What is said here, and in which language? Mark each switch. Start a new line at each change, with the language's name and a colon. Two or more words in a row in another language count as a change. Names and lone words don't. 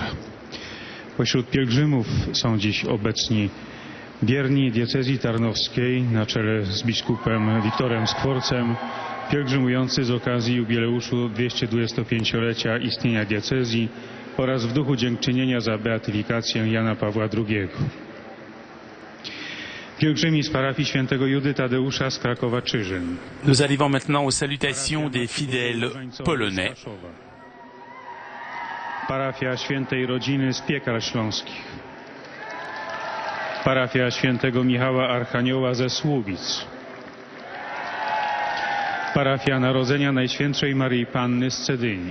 Polish: Pośród pielgrzymów są dziś obecni wierni diecezji tarnowskiej na czele z biskupem Wiktorem Skworcem, pielgrzymujący z okazji jubileuszu 225-lecia istnienia diecezji oraz w duchu dziękczynienia za beatyfikację Jana Pawła II. Pielgrzymi z parafii świętego Judy Tadeusza z Krakowa-Czyżyn.
French: Nous arrivons maintenant aux salutations des fidèles polonais.
Polish: Parafia świętej rodziny z Piekar Śląskich. Parafia świętego Michała Archanioła ze Słubic. Parafia Narodzenia Najświętszej Maryi Panny z Cedyni.